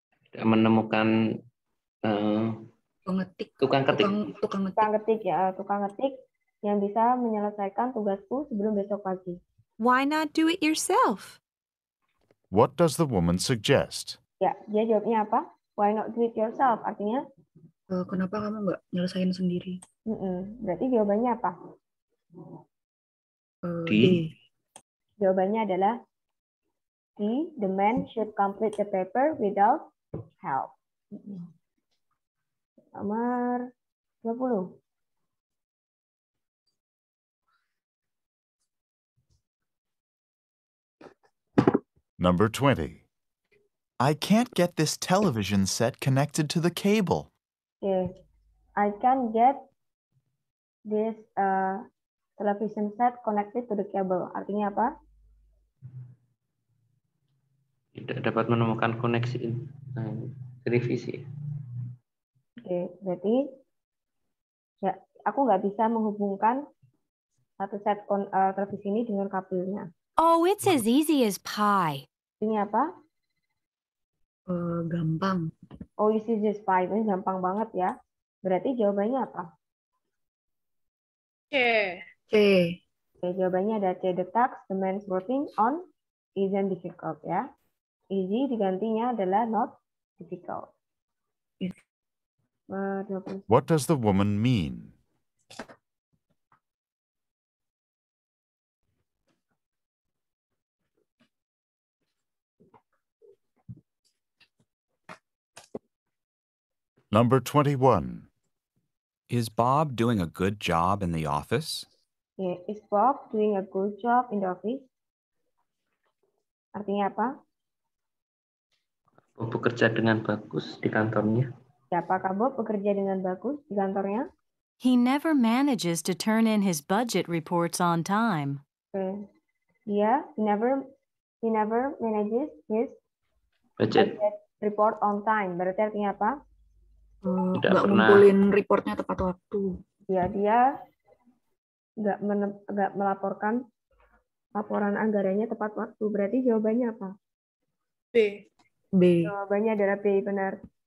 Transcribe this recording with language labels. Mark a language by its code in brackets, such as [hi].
[id] Tidak menemukan tukang ketik. Tukang ketik yang bisa menyelesaikan tugasku sebelum besok pagi. [en] Why not do it yourself? What does the woman suggest? [id] Ya, dia jawabnya apa? [en] Why not do it yourself? [id] Artinya? Kenapa kamu nggak nyelesain sendiri? Berarti jawabannya apa? D. Jawabannya adalah D. [en] The man should complete the paper without help. [id] Nomor 20. [en] Number 20. I can't get this television set connected to the cable. Okay. I can't get this television set connected to the cable. [id] Artinya apa? Tidak dapat menemukan koneksi televisi. Oke, berarti ya aku nggak bisa menghubungkan satu set televisi ini dengan kabelnya. [en] Oh, it's as easy as pie. [id] Ini apa? Gampang. [en] Oh, this is just pie. [id] Ini gampang banget ya. Berarti jawabannya apa? C. Oke, jawabannya ada C. [en] The task the man's working on isn't difficult ya. Easy [id] digantinya adalah [en] not difficult. What does the woman mean? Number 21. Is Bob doing a good job in the office? Yeah, is Bob doing a good job in the office? [id] Artinya apa? Bob bekerja dengan bagus di kantornya. Ya, apakah Bob bekerja dengan bagus di kantornya? [en] He never manages to turn in his budget reports on time. Okay. Yeah, he never manages his budget report on time. [id] Berarti artinya apa? Nggak ngumpulin reportnya tepat waktu. Ya, dia nggak melaporkan laporan anggarannya tepat waktu. Berarti jawabannya apa? B. Jawabannya adalah B, benar.